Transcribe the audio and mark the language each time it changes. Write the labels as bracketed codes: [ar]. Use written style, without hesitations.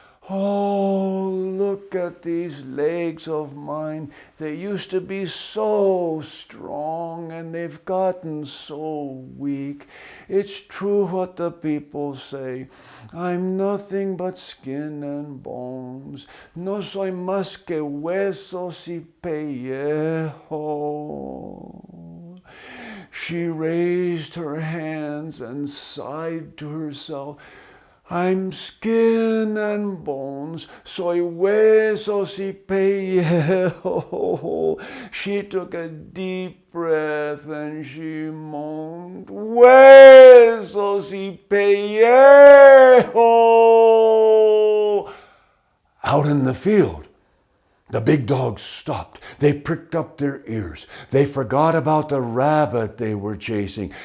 [en] Oh, look at these legs of mine. They used to be so strong, and they've gotten so weak. It's true what the people say. I'm nothing but skin and bones. [es] No soy más que huesos y pellejo. [en] She raised her hands and sighed to herself. I'm skin and bones, [es] soy huesos y pellejo. [en] She took a deep breath and she moaned, [es] huesos y pellejo. [en] Out in the field, the big dogs stopped. They pricked up their ears. They forgot about the rabbit they were chasing.